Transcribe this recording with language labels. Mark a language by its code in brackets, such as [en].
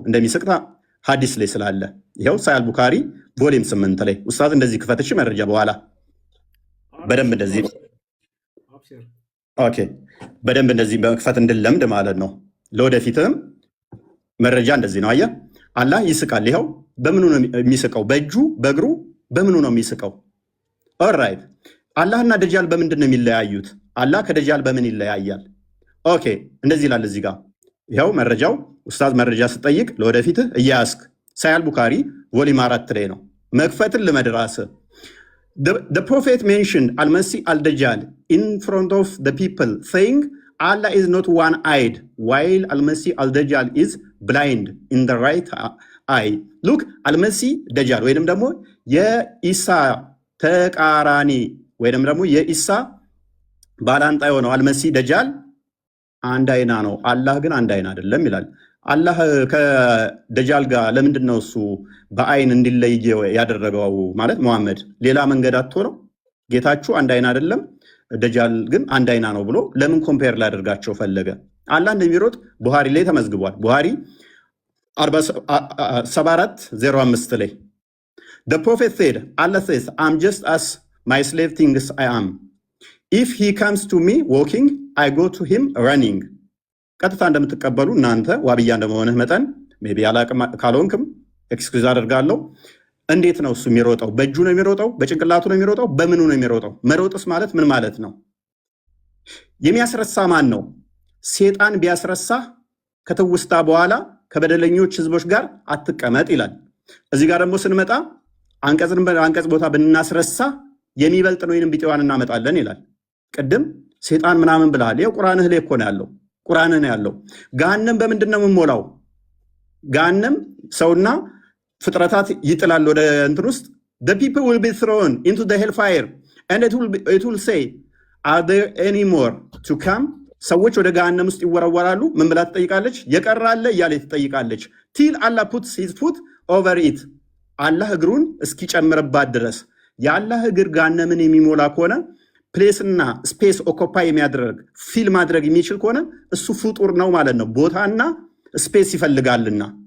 [am] እንደሚስቅ ሀዲስ ላይ ስላለ ይኸው ሳይ አልቡካሪ ቮሊም 8 ላይ ኡስታዝ እንደዚህ ክፈትሽ መረጃ በኋላ በደንብ እንደዚህ ኦኬ በደንብ እንደዚህ በመክፈት እንድለምድ ማለት ነው። ለወደፊትም መረጃ እንደዚህ ነው። አየህ አላህ ይስቃል። ይኸው በምኑ ነው የሚስቀው? በእጁ በእግሩ በምኑ ነው የሚስቀው? ኦልራይት አላህና ደጃል በምንድን ነው የሚለያዩት? አላህ ከደጃል በምን ይለያያል? ኦኬ እንደዚህ ይላል እዚህ ጋር ይኸው መረጃው። ኡስታዝ መረጃ ስጠይቅ ለወደፊትህ እያያስክ ሳይ አልቡካሪ ቮሊም 4 ላይ ነው። መክፈትን ልመድራስ [en] The prophet mentioned Al-Masih al-Dajjal in front of the people, saying Allah is not one-eyed, while Al-Masih al-Dajjal is blind in the right eye. [am] Look, Al-Masih Dajjal ወይንም ደግሞ የኢሳ ተቃራኒ ወይንም ደግሞ የኢሳ ባላንጣ የሆነው አልመሲህ ደጃል አንድ አይና ነው፣ አላህ ግን አንድ አይና አይደለም ይላል። አላህ ከደጃል ጋር ለምንድን ነው እሱ በአይን እንዲለይ ያደረገው? ማለት መሐመድ ሌላ መንገድ አጥቶ ነው? ጌታችሁ አንድ አይና አይደለም፣ ደጃል ግን አንድ አይና ነው ብሎ ለምን ኮምፔር ላደርጋቸው ፈለገ? አላህ እንደሚሮጥ ቡሃሪ ላይ ተመዝግቧል። ቡሃሪ 74:05 ላይ [en] The prophet said, Allah says, I'm just as my slave thinks I am. If he comes to me walking, I go to him running. [am] ቀጥታ እንደምትቀበሉ እናንተ ዋብያ እንደመሆንህ መጠን ሜቢ አላቅም ካልሆንክም ኤክስኪውዝ አደርጋለሁ። እንዴት ነው እሱ የሚሮጠው? በእጁ ነው የሚሮጠው? በጭንቅላቱ ነው የሚሮጠው? በምኑ ነው የሚሮጠው? መሮጥስ ማለት ምን ማለት ነው? የሚያስረሳ ማን ነው? ሴጣን ቢያስረሳ ከትውስታ በኋላ ከበደለኞች ህዝቦች ጋር አትቀመጥ ይላል። እዚህ ጋር ደግሞ ስንመጣ አንቀጽ ቦታ ብናስረሳ የሚበልጥ ወይንም ቢጤዋን እናመጣለን ይላል። ቅድም ሴጣን ምናምን ብለሃል። ይኸው ቁርአንህ ላይ እኮ ነው ያለው። ቁርአንህ ነው ያለው። ገሃነም በምንድን ነው የምንሞላው? ገሃነም ሰውና ፍጥረታት ይጥላል ወደ እንትን ውስጥ [en] the people will be thrown into the hellfire and it will say are there any more to come? [am] ሰዎች ወደ ገሃነም ውስጥ ይወረወራሉ። ምን ብላ ትጠይቃለች? የቀራለ እያለ ትጠይቃለች። [en] till Allah puts his foot over it [am] አላህ እግሩን እስኪጨምርባት ድረስ። የአላህ እግር ገሃነምን የሚሞላ ከሆነ ፕሌስና ስፔስ ኦኮፓይ የሚያደርግ ፊል ማድረግ የሚችል ከሆነ እሱ ፍጡር ነው ማለት ነው። ቦታና ስፔስ ይፈልጋልና